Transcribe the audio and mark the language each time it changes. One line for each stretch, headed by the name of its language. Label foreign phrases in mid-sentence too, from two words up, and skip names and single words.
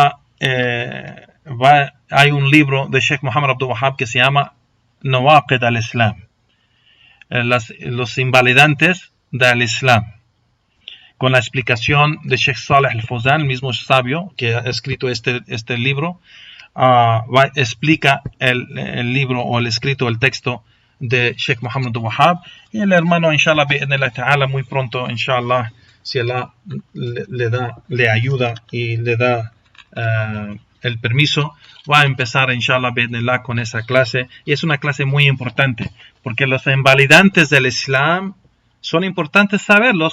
Spanish: hay un libro de Sheikh Muhammad Abdul Wahab que se llama Nawaqid al-Islam, los invalidantes del Islam, con la explicación de Sheikh Saleh al-Fawzan, el mismo sabio que ha escrito este libro. Explica el libro o el escrito, el texto de Sheikh Muhammad Abdul Wahab, y el hermano, inshallah, ta'ala, muy pronto, inshallah, si Allah le ayuda y le da el permiso, va a empezar, inshallah, con esa clase. Y es una clase muy importante, porque los invalidantes del Islam son importantes saberlos.